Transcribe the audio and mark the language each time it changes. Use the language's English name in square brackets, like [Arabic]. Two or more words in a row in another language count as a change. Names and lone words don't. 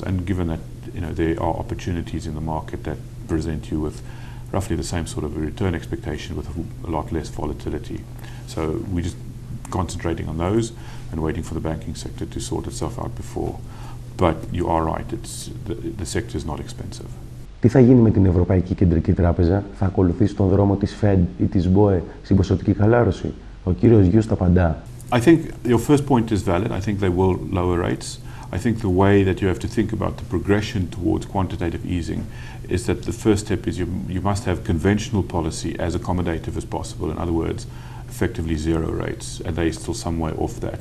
[English] And given that there are opportunities in the market that present you with roughly the same sort of a return expectation with a lot less volatility. So we're just concentrating on those and waiting for the banking sector to sort itself out before. But you are right, the sector is not expensive. [Greek] Τι θα γίνει με την Ευρωπαϊκή Κεντρική Τράπεζα, θα ακολουθήσει τον δρόμο της Fed ή της BOE στην ποσοτική χαλάρωση? Ο κύριος Jooste απαντά. [English] I think your first point is valid. I think they will lower rates. I think the way that you have to think about the progression towards quantitative easing is that the first step is you must have conventional policy as accommodative as possible. In other words, effectively zero rates, and they're still some way off that.